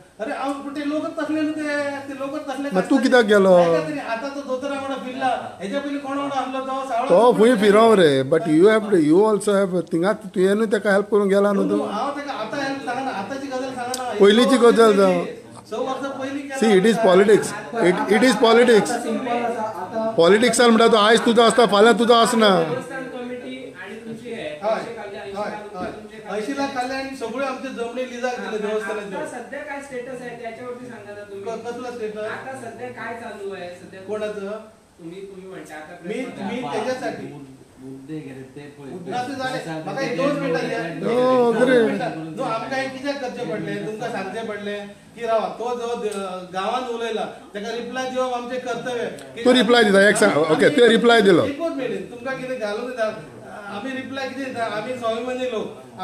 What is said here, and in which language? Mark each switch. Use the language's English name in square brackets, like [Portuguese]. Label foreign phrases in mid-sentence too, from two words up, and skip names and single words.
[Konkani] अरे हांव ते लोकच तसले न्हू ते लोकच तसले मागीर तूं कित्याक गेलो आतां तो दोतोरा वांगडा फिरला हेच्या पयलीं कोणा वांगडा आसलो तो खूंय फिरव रे [English] but you also have [Konkani] थिंगाच तुवेंनूय ताका हेल्प करूंक गेला न्हू तूं हांव ताका आतां हेल्प सांगना आतांची गजाल सांगना पयलींची गजाल जावं 6 वर्सां पयलीं [English] see it is politics it is politics [Konkani] पॉलिटिक्सान म्हणटा तो आयज तुजो आसता फाल्यां तुजो आसना खाल्ले, 80 होय, लाख रुपये होय. तुमचे 80 लाख खाल्ले आणि सगळे आमचे जमणे लिजाक दिले [Marathi] आता देवस्थानाचे. सध्या काय स्टेटस आहे त्याच्यावरती सांगा ना तुम्ही. कसला स्टेटस? आता सध्या काय चालू आहे सध्या कोणाचं? तुम्ही म्हणता आता मी त्याच्यासाठी मुद्दे गेले ते उद्घाटन झाले. [Konkani] म्हाका एक 2 मिनिटां द्या. [Marathi] हो, बरे. [Konkani] नो आमकां एक कित्याक करचे पडले, तुमकां सांगचे पडले की रावा तो जो गावात उलयला ताका रिप्लाय दिवप आमचे कर्तव्य. तू रिप्लाय दिता एक सांग. ओके तुवें रिप्लाय दिलो. एकूच मिनिट तुमकां कितें घालून दिता. आमी रिप्लाय कितें दिता, आमी स्वाभिमानी लोक.